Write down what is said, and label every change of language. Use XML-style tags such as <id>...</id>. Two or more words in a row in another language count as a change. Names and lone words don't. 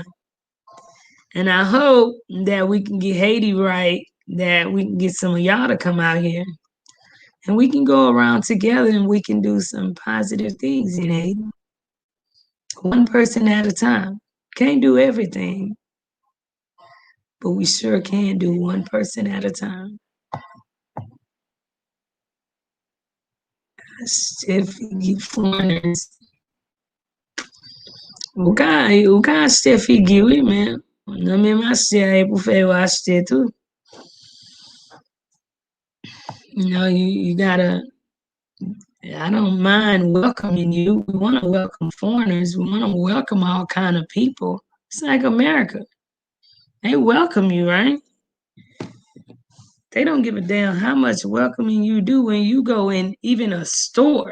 <en>And I hope that we can get Haiti right, that we can get some of y'all to come out here and we can go around together and we can do some positive things in Haiti. One person at a time. Can't do everything, but we sure can do one person at a time. Steffi foreigners.</en> <ht>O ka achete figi, oui, men. Nan men achete a pou fè yo achete tout.</ht> <en>You gotta, I don't mind welcoming you. We want to welcome foreigners. We want to welcome all kind of people. It's like America. They welcome you, right? They don't give a damn how much welcoming you do when you go in even a store.</en>